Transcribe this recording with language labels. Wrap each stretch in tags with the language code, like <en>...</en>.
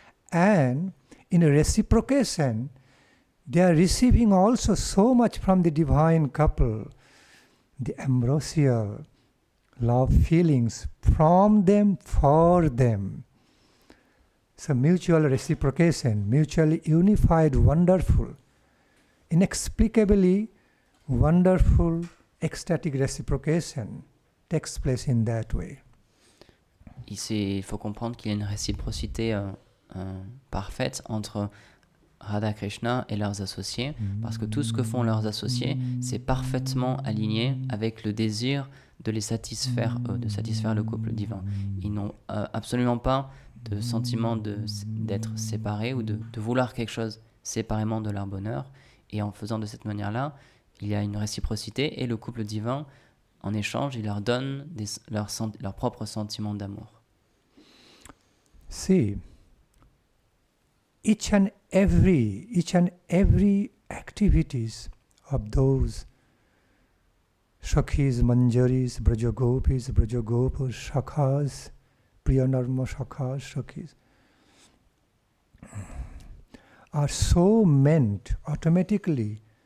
<en>And in reciprocation, they are receiving also so much from the divine couple, the ambrosial love feelings from them, for them. So mutual reciprocation, mutually unified, wonderful, inexplicably wonderful, ecstatic reciprocation takes place in that way.</en> <fr>Ici, il faut comprendre qu'il y a une réciprocité parfaite entre Radha Krishna et leurs associés, parce que tout ce que font leurs associés, c'est parfaitement aligné avec le désir de les satisfaire, de satisfaire le couple divin. Ils n'ont absolument pas de sentiment d'être séparés ou de vouloir quelque chose séparément de leur bonheur. Et en faisant de cette manière-là, il y a une réciprocité et le couple divin, en échange, il leur donne leur propre sentiment d'amour.</fr> <en>See, each and every activities of those Shakhis, Manjaris, Brajagopis, Brajagopas, Shakhas, Priyanarma Shakhas, Shakhis, are so meant automatically,</en>